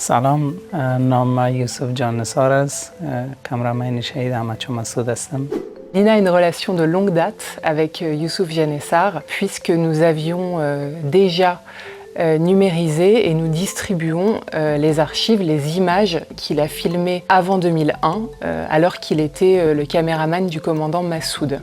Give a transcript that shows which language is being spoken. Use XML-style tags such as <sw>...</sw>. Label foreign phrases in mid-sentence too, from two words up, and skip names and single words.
<fa>سلام، نام یوسف جان نثار است. کامرامین شهید احمد مسعود هستم.</fa> <fr>Lina a une relation de longue date avec Youssouf Janessar, puisque nous avions déjà numérisé et nous distribuons les archives, les images qu'il a filmées avant 2001, alors qu'il était le caméraman du commandant Massoud.</fr>